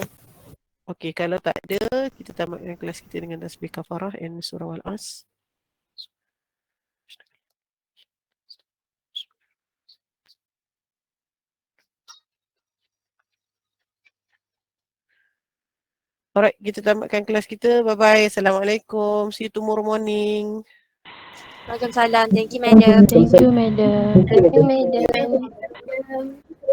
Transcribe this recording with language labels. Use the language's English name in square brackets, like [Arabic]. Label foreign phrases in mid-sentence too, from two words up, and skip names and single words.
[Malay] Okey, kalau tak ada, kita tamatkan kelas kita dengan tasbih kafarah and surah Al-As. Alright, kita tamatkan kelas kita. [English] Bye-bye. Assalamualaikum. See you tomorrow morning. Waalaikumsalam. Thank you, madam. Thank you, madam. Thank you, madam.